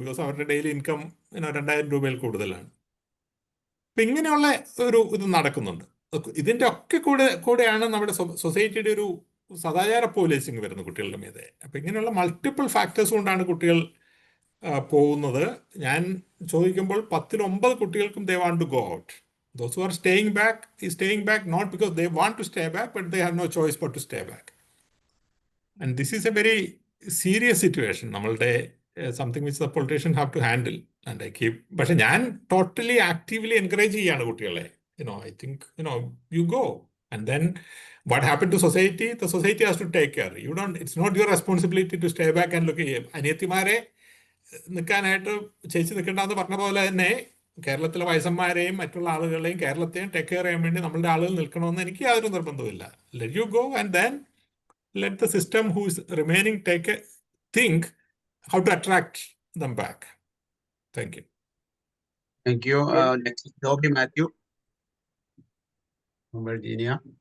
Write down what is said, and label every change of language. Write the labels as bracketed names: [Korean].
[Malayalam] Because അവരുടെ daily income 2,000 രൂപയിൽ കൂടുതലാണ്. അപ്പം ഇങ്ങനെയുള്ള ഇത് നടക്കുന്നുണ്ട്. ഇതിൻ്റെ ഒക്കെ കൂടെയാണ് നമ്മുടെ സൊസൈറ്റിയുടെ ഒരു സദാചാര പോലീസിങ് വരുന്നു കുട്ടികളുടെ മീതെ. അപ്പം ഇങ്ങനെയുള്ള മൾട്ടിപ്പിൾ ഫാക്ടേഴ്സ് കൊണ്ടാണ് കുട്ടികൾ പോകുന്നത്. ഞാൻ ചോദിക്കുമ്പോൾ 10ൽ 9 കുട്ടികൾക്കും [English] they want to go out. Those who are staying back not because they want to stay back, but they have no choice but to stay back. And this is a very serious situation. നമ്മളുടെ something which the politicians have to handle. And I keep, [Malayalam] പക്ഷെ ഞാൻ totally actively encourage ചെയ്യാണ് കുട്ടികളെ. [English] I think, you go. And then what happened to society? The society has to take care. It's not your responsibility to stay back and look at [Malayalam] അനിയത്തിമാരെ നിൽക്കാനായിട്ട് ചേച്ചി നിൽക്കേണ്ടെന്ന് പറഞ്ഞ പോലെ തന്നെ കേരളത്തിലെ വയസ്സന്മാരെയും മറ്റുള്ള ആളുകളെയും കേരളത്തെയും ടേക്ക് കെയർ ചെയ്യാൻ വേണ്ടി നമ്മളുടെ ആളുകൾ നിൽക്കണമെന്ന് എനിക്ക് യാതൊരു നിർബന്ധമില്ല. [English] Let you go and then let the system who is remaining think how to attract them back. Thank you. Thank you. Next is Joby Matthew from Virginia.